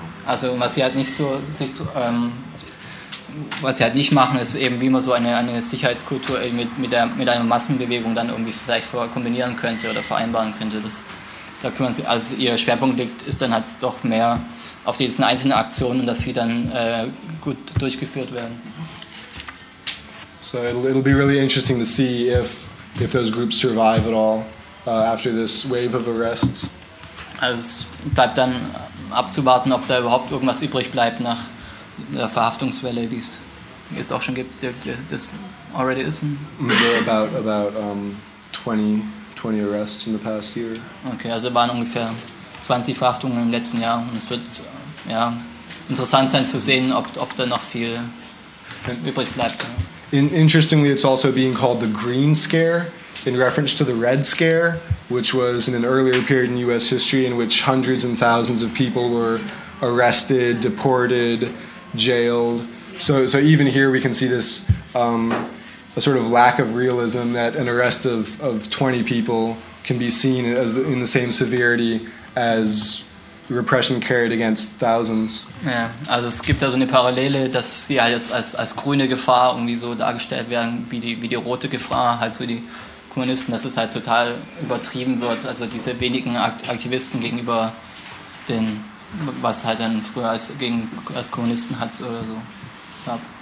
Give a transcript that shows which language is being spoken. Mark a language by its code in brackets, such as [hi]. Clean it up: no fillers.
[de] Also was sie halt nicht so sich, was sie halt nicht machen, ist eben, wie man so eine Sicherheitskultur mit einer Massenbewegung dann irgendwie vielleicht kombinieren könnte oder vereinbaren könnte. Da kümmern sie, also ihr Schwerpunkt liegt, ist dann halt doch mehr auf diesen einzelnen Aktionen und dass sie dann gut durchgeführt werden. [en] So it'll be really interesting to see if those groups survive at all after this wave of arrests. [de] Also es bleibt dann abzuwarten, ob da überhaupt irgendwas übrig bleibt nach der Verhaftungswelle, die es jetzt auch schon gibt, das already ist. [en] There about 20 arrests in the past year. [de] Okay, also waren ungefähr 20 Verhaftungen im letzten Jahr. Und es wird ja interessant sein zu sehen, ob da noch viel übrig bleibt. [en] Interestingly, it's also being called the Green Scare in reference to the Red Scare, which was in an earlier period in U.S. history in which hundreds and thousands of people were arrested, deported, jailed. So even here we can see this a sort of lack of realism that an arrest of 20 people can be seen as in the same severity as repression carried against thousands. [de] Ja, also es gibt da so eine Parallele, dass sie halt als grüne Gefahr irgendwie so dargestellt werden, wie die rote Gefahr, halt so die Kommunisten, dass es halt total übertrieben wird, also diese wenigen Aktivisten gegenüber den, was halt dann früher als Kommunisten hat oder so. Ich glaube.